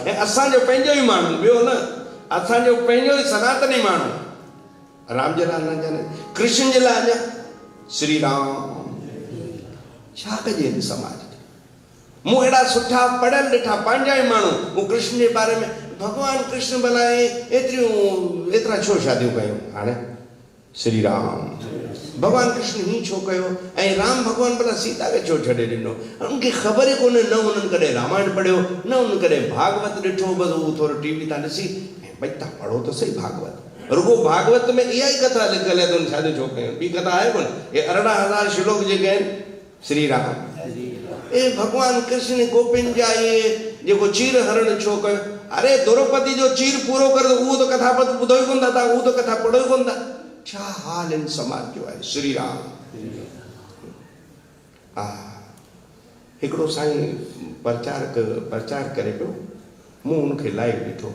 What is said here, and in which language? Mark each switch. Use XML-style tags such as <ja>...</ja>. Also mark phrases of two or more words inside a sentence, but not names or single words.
<sd>ऐं असांजो पंहिंजो ई माण्हू, ॿियो न, असांजो पंहिंजो ई सनातनी माण्हू राम जे लाइ न ॼाणे, कृष्ण जे लाइ अञा श्री राम। छा कजे हिन समाज में? मूं अहिड़ा सुठा पढ़ियल ॾिठा पंहिंजा ई माण्हू, मूं कृष्ण जे बारे में, भॻवानु कृष्ण भला एतिरा छो शादियूं कयूं हाणे श्री राम। भगवान कृष्ण ही छो कयो, ऐं राम भगवान भला सीता खे छो छॾे ॾिनो? उनखे ख़बर ई कोन्हे, न उन्हनि कॾहिं रामायण पढ़ियो, न उन्हनि कॾहिं भागवत ॾिठो। बसि उहो थोरो टीवी तां ॾिसी भई तव्हां पढ़ो त सही भागवत, रुगो भागवत में इहा ई कथा लिखियल आहे, त शादियूं छो कयूं? ॿी कथा आहे कोन? हे 18,000 श्लोक जेके आहिनि श्री राम। ए भगवान कृष्ण गोपिन जा इहे जेको चीर हरण छो कयो? अरे द्रौपदी जो चीर पूरो कर, उहो त कथा ॿुधो ई कोन था, तव्हां उहो त कथा पढ़ो ई कोन था। छा हाल इन समाज जो आहे श्री राम। हिकिड़ो साईं प्रचार करे पियो, मूं हुनखे लाइव ॾिठो।</sd>